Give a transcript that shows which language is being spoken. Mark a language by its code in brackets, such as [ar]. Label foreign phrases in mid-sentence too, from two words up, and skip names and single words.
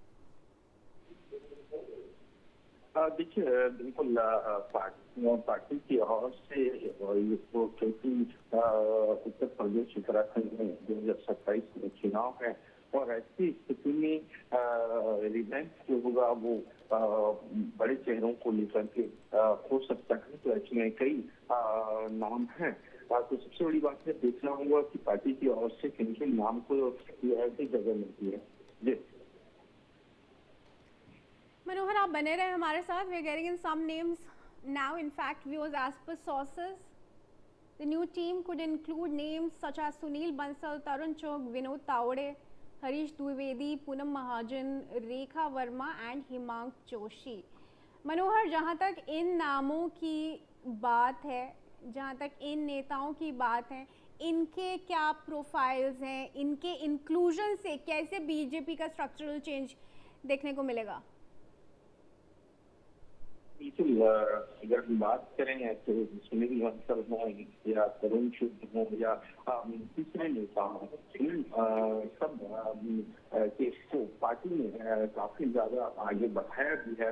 [hi] देखिए, बिल्कुल पार्टी की ओर से क्योंकि उत्तर प्रदेश उत्तराखंड में 2027 में चुनाव है और ऐसी स्थिति में रिवैम्प जो होगा वो बड़े चेहरों को लेकर के हो सकता है। तो इसमें कई नाम हैं। तो सबसे बड़ी बात है देखना होगा कि पार्टी की ओर से किन किन नाम को ऐसी जगह मिलती है। जी मनोहर, आप बने रहे हमारे साथ। [en] We are getting in some names now. In fact, viewers, as per sources, the new team could include names such as Sunil Bansal, Tarun Chugh, Vinod Tawade, Harish Dwivedi, Poonam Mahajan, Rekha Verma and Himank Joshi. [hi] मनोहर, जहाँ तक इन नामों की बात है, जहाँ तक इन नेताओं की बात है, इनके क्या प्रोफाइल्स हैं, इनके इंक्लूजन से कैसे बीजेपी का [en] structural change [hi] देखने को मिलेगा? बिल्कुल, अगर हम बात करें तो सुनील बंसल हो या तरुण चुग हो या तीसरे नेता हो, सब को पार्टी ने काफी ज्यादा आगे बढ़ाया भी है।